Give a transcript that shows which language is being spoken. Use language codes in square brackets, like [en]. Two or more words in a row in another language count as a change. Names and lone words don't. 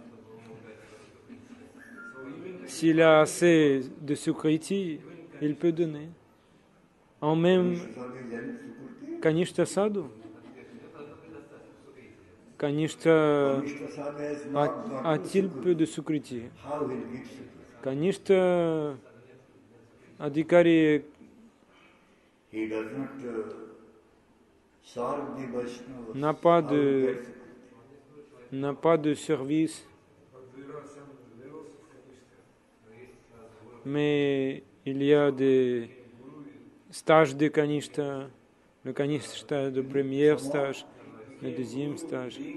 [fr] S'il a assez de sukriti, il peut donner. En même Kanishta Sadhu. Kanishta a-t-il peu de sukriti? Kanishta Adhikari n'a pas de service, mais il y a des stages de Kanishta, le Kanishta de premier stage, le deuxième stage.